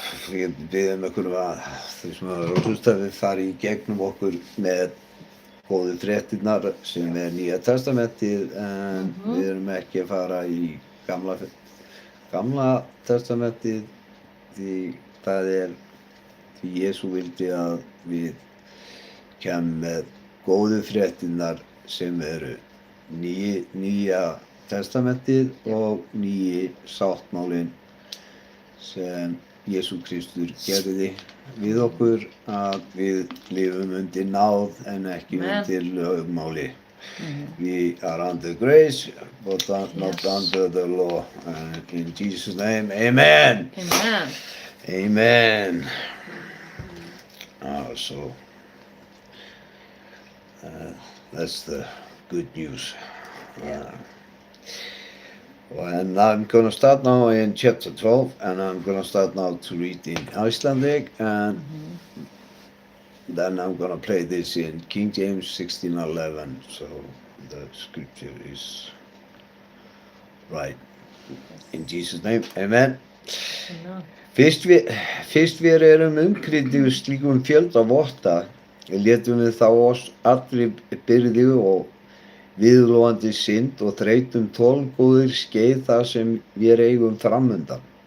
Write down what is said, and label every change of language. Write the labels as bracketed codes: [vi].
[is] Við biðjum ykkur að þeir sem hafa hlusta við fari í gegnum okkur með góðu fréttirnar sem er Nýja testamentið, en við erum ekki að fara í gamla testamentið, því það er því Jesú vildi að við kemum með góðu fréttirnar sem eru Nýja testamentið og nýji sáttmálinn sem Jesú Kristur gerði við okkur, að við lifum undir náð en ekki Amen. undir lögmáli. [en] We are under grace, but not Yes. under the law. In Jesus' name, amen. Amen. Amen. That's the good news. And I'm going to start now in chapter 12, and I'm going to start now to read in Icelandic, and then I'm going to play this in King James 16:11, so the scripture is right. In Jesus' name, amen. Amen. [is] Fyrst við erum umkringdir slíkum fjölda votta, létum við þá oss allri byrði og viðlóandi synd og þreytum tólgóðir skeið það sem við eigum framundan.